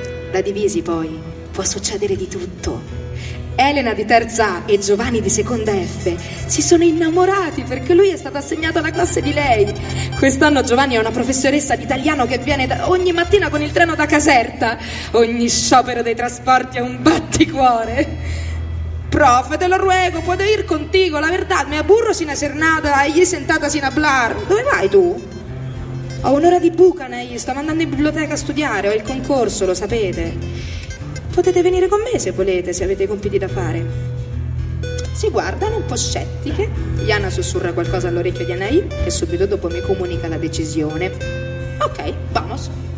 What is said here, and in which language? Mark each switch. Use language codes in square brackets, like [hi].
[it] Da divisi poi può succedere di tutto. Elena di terza A e Giovanni di seconda F si sono innamorati perché lui è stato assegnato alla classe di lei. Quest'anno Giovanni è una professoressa di italiano che viene ogni mattina con il treno da Caserta. Ogni sciopero dei trasporti è un batticuore. [es] Prof, te lo ruego, puedo ir contigo, la verdad, me aburro sin hacer nada, gli sentata sin hablar. [it] Dove vai tu? Ho un'ora di buca, Ney, sto andando in biblioteca a studiare, ho il concorso, lo sapete. Potete venire con me se volete, se avete compiti da fare. Si guardano un po' scettiche. Iana sussurra qualcosa all'orecchio di Anahí e subito dopo mi comunica la decisione. [es] Ok, vamos.